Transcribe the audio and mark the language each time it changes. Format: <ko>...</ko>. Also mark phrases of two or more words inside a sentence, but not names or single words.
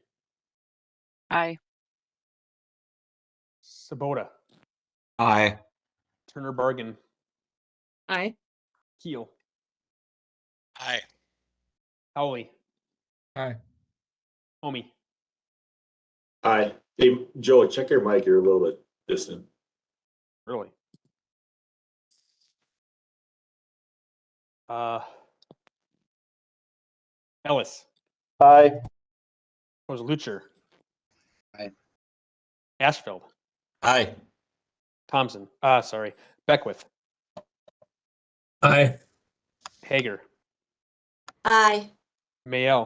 <en>Aye. Sabota, Aye. Turner Bargan, Aye. Keel, Aye. Howley, Aye. Homie, Aye. Hey, Joe, check your mic. You're a little bit distant. really. Ellis, Aye. Lucher, Aye. Ashfeld, Aye. Thompson, sorry, Beckwith, Aye. Hager, Aye. Mayel,</en>